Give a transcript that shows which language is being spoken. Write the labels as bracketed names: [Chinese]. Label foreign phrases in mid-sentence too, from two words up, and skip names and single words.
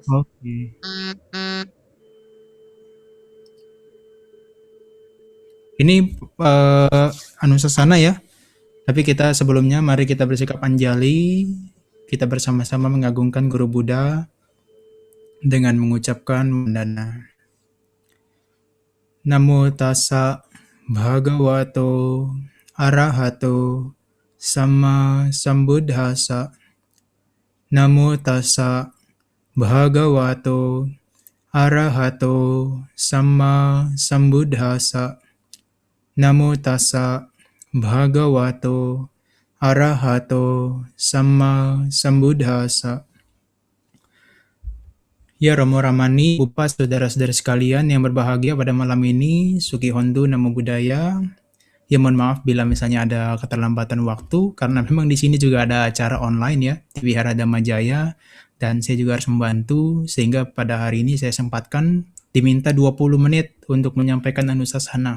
[Indonesian] Oke. Ini Anusasana ya. Tapi kita sebelumnya mari kita bersikap anjali. Kita bersama-sama mengagungkan Guru Buddha dengan mengucapkan mandana. [Pali] Namo tassa bhagavato arahato sama sambuddhassa. Namo tassa bhagavato arahato sama sambuddhassa. Namo tassa bhagavato arahato sama sambuddhassa. [Indonesian] Ya Romo Ramani, Bapak, saudara-saudara sekalian yang berbahagia pada malam ini, [Pali] Suki Hondu, Namo Buddhaya. [Indonesian] Ya mohon maaf bila misalnya ada keterlambatan waktu, karena memang di sini juga ada acara online ya, di Wihara Dhamma Jaya, dan saya juga harus membantu, sehingga pada hari ini saya sempatkan diminta 20 menit untuk menyampaikan Anusasana.